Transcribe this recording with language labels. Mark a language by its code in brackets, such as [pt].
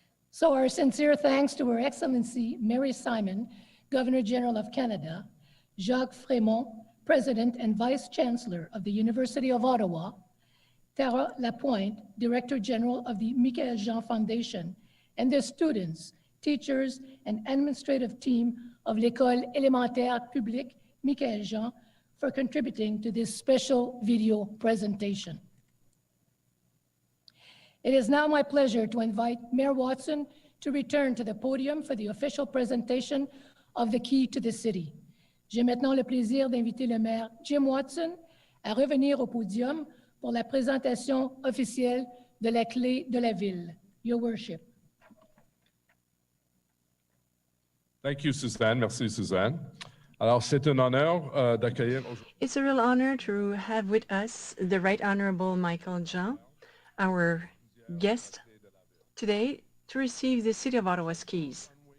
[en] So our sincere thanks to Her Excellency Mary Simon, Governor General of Canada, Jacques Frémont, President and Vice Chancellor of the University of Ottawa, Tara Lapointe, Director General of the Michaëlle Jean Foundation, and the students, teachers, and administrative team of l'École élémentaire publique Michaëlle Jean for contributing to this special video presentation. It is now my pleasure to invite Mayor Watson to return to the podium for the official presentation of the key to the city. [fr] J'ai maintenant le plaisir d'inviter le maire Jim Watson à revenir au podium pour la présentation officielle de la clé de la ville. [en] Your Worship. Thank you, Suzanne. [fr] Merci, Suzanne. Alors, c'est un honneur d'accueillir aujourd'hui. [en] It's a real honor to have with us the Right Honourable Michaëlle Jean, our guest today, to receive the City of Ottawa's keys.